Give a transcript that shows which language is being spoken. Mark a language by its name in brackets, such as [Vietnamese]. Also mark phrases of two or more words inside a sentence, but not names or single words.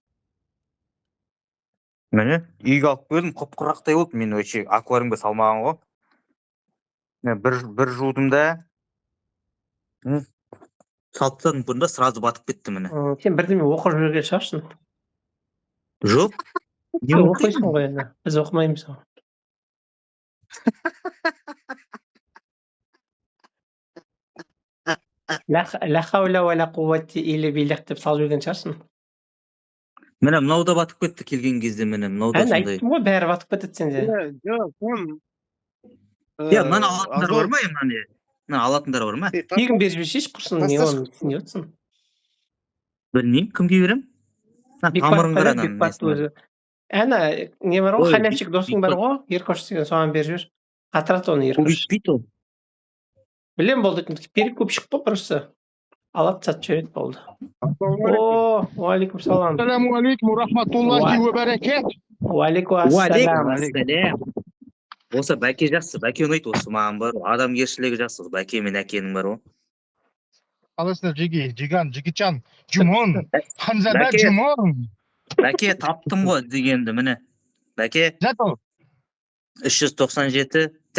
[Kazakh] Міне үйге алып келдім, құп-құрақтай болды, мен өше аквариумға салмаған ғой. Бір жудым да салып тастадым, көрдің ба, сразу батып кетті міне. Сен бірдеме оқып жүрген шығарсың. Жоқ. Не Сен оқисың? оқисың ғой енді. Біз оқымаймыз ғой. [Arabic] لا حول ولا قوة إلا بالله [Kazakh] деп салып жүрген шығарсың. Міне мынау да батып кетті келген кезде, міне мынау да Әне сондай. айттым ғой, бәрі батып кетеді сенде. Жоқ, Мынаны алатындар бар ма? Мына алатындар бар ма? Тегін беріп жіберсейші құрсын, не оны түсініп отырсың. Білмеймін, кімге берем? Тамырың бар анан. өзі. Әне не бар ғой, Ой, халявщик досың бар ғой, Еркош деген, соған беріп жібер. Қатырады оны Еркош. Көбейтпейді ол. Білем болды, перекупщик қой просто. Алады сатып жібереді болды. О, [Arabic] وعليكم السلام. السلام عليكم رحمة الله وبركات. وعليكم السلام. Ассалям. [Kazakh] Осы Бәке жақсы, Бәке ұнайды, осы маған бар. Адамгершілігі жақсы, Бәке мен Әкенің бар ғой. Қалайсыздар, Жигичан, Жумон, Ханзада Бәке. Жумон. Бәке таптым ғой дегенді, міне. Бәке Зато 397.